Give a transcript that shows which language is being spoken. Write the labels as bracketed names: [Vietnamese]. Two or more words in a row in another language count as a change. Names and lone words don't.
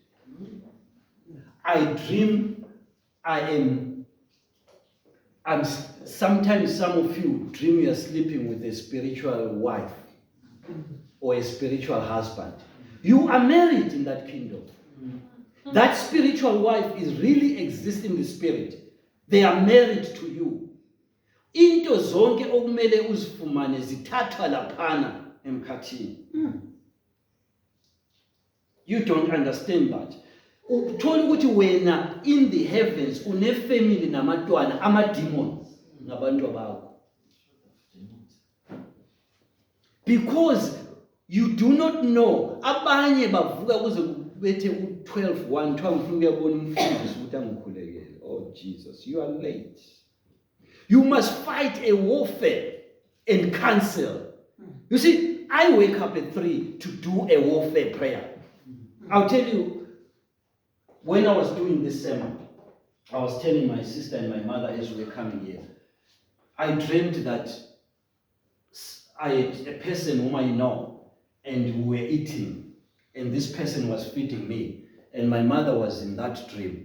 [English] I dream I'm sometimes some of you dream you are sleeping with a spiritual wife or a spiritual husband. You are married in that kingdom. That spiritual wife is really exists in the spirit. They are married to you. [Zulu] Into zonke okumele uzifumane zithathwa laphana emkhathini. [English] You don't understand that. [Zulu] Uthola ukuthi wena [English] in the heavens [Zulu] une family namatwana ama demons ngabantu abakho. [English] Because you do not know, [Zulu] abanye bavuka kuze kubethe u12 1 12 ufuna uyabona umfundisi ukuthi angikhulekele. [English] Oh Jesus, you are late. You must fight a warfare and cancel. You see, I wake up at 3 to do a warfare prayer. I'll tell you, when I was doing this sermon, I was telling my sister and my mother as we were coming here, I dreamed that I had a person whom I know, and we were eating, and this person was feeding me, and my mother was in that dream.